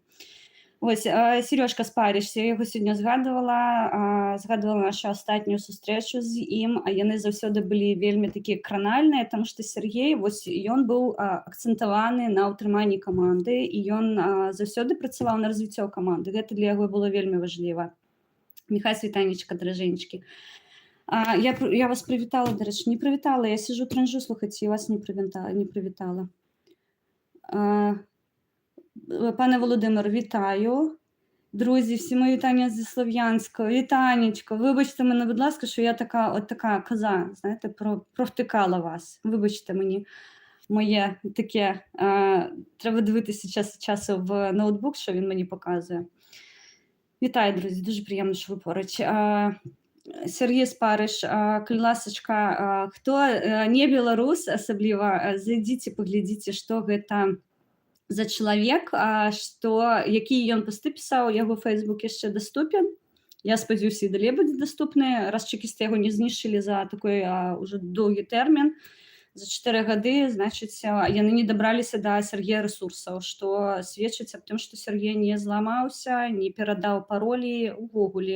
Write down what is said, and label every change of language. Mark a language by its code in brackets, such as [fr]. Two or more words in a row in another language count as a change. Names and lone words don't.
[be] Вось, Серёжка Спарыш, я яго сёння згадвала нашу астатнюю сустрэчу з ім, а яны заўсёды былі вельмі такія кранальныя, таму што Сергей, вось ён быў акцэнтаваны на ўтрыманні каманды, і ён заўсёды працаваў на развіццё каманды. Гэта для яго было вельмі важліва. Міхась, вітанечка, дражэнечкі. Я вас прывітала, дарэчы, не прывітала, [ru] я сижу [be] транжу, слухайце, і вас не прывітала. [uk] Пане Володимир, вітаю. Друзі, всі мої вітання зі Слов'янська. Вітанечко, вибачте мене, будь ласка, що я така коза, знаєте, провтикала вас. Вибачте мені моє таке, треба дивитися час від часу в ноутбук, що він мені показує. Вітаю, друзі, дуже приємно, що ви поруч. [be] Сергій Спарыш, калі ласачка, хто не беларус, асабліва, зайдзіце, паглядзіце, што гэта за чалавек, які ён пасты пісаў, яго Фейсбук яшчэ даступен. Я спадзяюся, і далей будзе даступны, раз чэкісты яго не знішчылі за такой уже доўгі тэрмін, за 4 гады, значыць, яны не дабраліся да Сергея рэсурсаў, што сведчыць аб тым, што Сергей не зламаўся, не перадаў паролі увогуле.